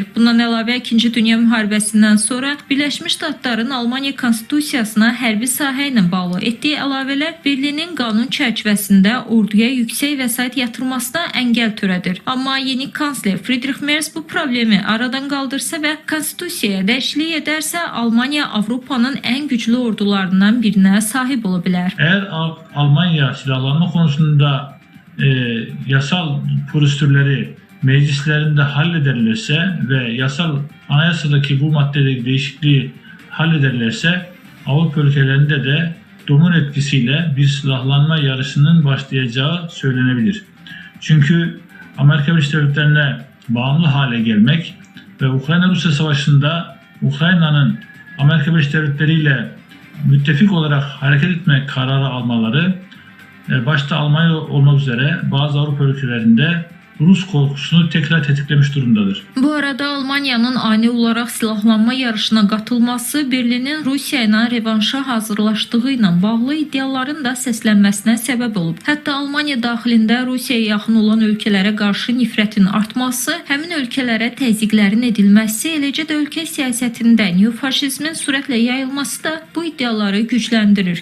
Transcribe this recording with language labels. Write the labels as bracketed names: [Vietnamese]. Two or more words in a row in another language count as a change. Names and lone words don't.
[Azerbaijani] Bundan əlavə 2-ci Dünya müharibəsindən sonra Birləşmiş Ştatların Almaniya konstitusiyasına hərbi sahə ilə bağlı etdiyi əlavələr Berlinin qanun çərçivəsində orduya yüksək vəsait yatırmasına əngəl törədir. Amma yeni kansler Friedrich Merz bu problemi aradan qaldırsa və konstitusiyaya dəyişiklik edərsə, Almaniya Avropanın ən güclü ordularından birinə sahib ola bilər. [Turkish] Eğer Almanya silahlanma konusunda yasal prosedürleri meclislerinde hallederlerse ve anayasadaki bu maddedeki değişikliği hallederlerse Avrupa ülkelerinde de domino etkisiyle bir silahlanma yarışının başlayacağı söylenebilir. Çünkü Amerika Birleşik Devletleri'ne bağımlı hale gelmek ve Ukrayna-Rusya savaşında Ukrayna'nın Amerika Birleşik Devletleri ile müttefik olarak hareket etme kararı almaları başta Almanya olmak üzere bazı Avrupa ülkelerinde Rus korkusunu tekrar tetiklemiş durumdadır. [Azerbaijani] Bu arada Almaniyanın ani olaraq silahlanma yarışına qatılması Berlinin Rusiya ilə revanşa hazırlaşdığı ilə bağlı iddiaların da səslənməsinə səbəb olub. Hətta Almaniya daxilində Rusiyaya yaxın olan ölkələrə qarşı nifrətin artması, həmin ölkələrə təzyiqlərin edilməsi, eləcə də ölkə siyasətində neofaşizmin sürətlə yayılması da bu iddiaları gücləndirir.